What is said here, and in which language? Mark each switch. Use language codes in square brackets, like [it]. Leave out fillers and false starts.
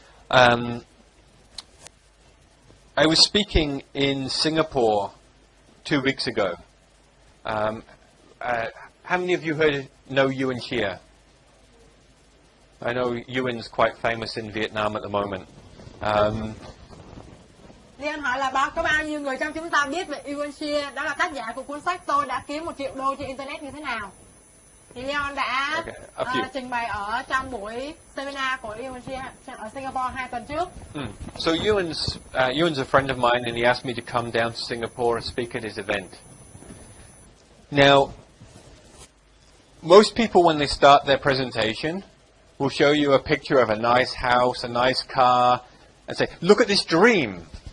[en] I was speaking in Singapore 2 weeks ago. How many of you know Yuan Chia? I know Yuan's quite famous in Vietnam at the moment. [vi] Thì anh hỏi là có bao nhiêu người trong chúng ta biết về Yuan Chia, đó là tác giả của cuốn sách Tôi đã kiếm 1 triệu đô trên Internet như thế nào. Thì Leon đã trình bày ở trong buổi seminar của Yuan Chia ở Singapore 2 tuần trước. [en] So Yuan's a friend of mine, and he asked me to come down to Singapore and speak at his event. Now, most people when they start their presentation will show you a picture of a nice house, a nice car, and say, look at this dream.